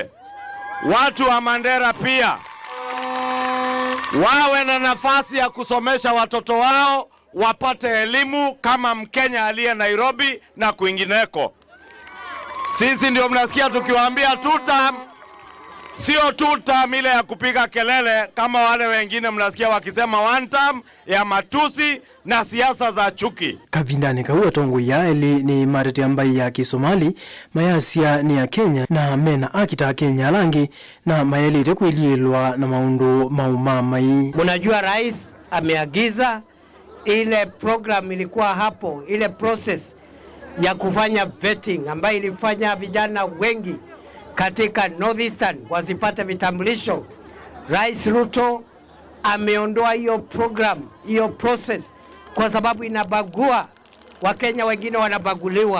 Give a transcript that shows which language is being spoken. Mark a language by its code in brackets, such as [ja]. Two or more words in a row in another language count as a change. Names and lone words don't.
[sw] Watu wa Mandera pia wawe na nafasi ya kusomesha watoto wao, wapate elimu kama Mkenya aliye Nairobi na kwingineko. Sisi ndio mnasikia tukiwaambia [en] two term, [sw] sio [en] two term [sw] ile ya kupiga kelele kama wale wengine mnasikia wakisema [en] one term [sw] ya matusi na siasa za chuki. [kam] Kavindani kauwa tongo ya eli ni marete ambaye ya Kisomali, mayasia ni ya Kenya na mena akita Kenya Langi na mayeli tekuilielwa na maundu maumamai. [sw] Munajua rais ameagiza ile program ilikuwa hapo, ile process ya kufanya vetting ambayo ilifanya vijana wengi katika Northeastern wasipate vitambulisho. Rais Ruto ameondoa hiyo program, hiyo process kwa sababu inabagua Wakenya, wengine wanabaguliwa.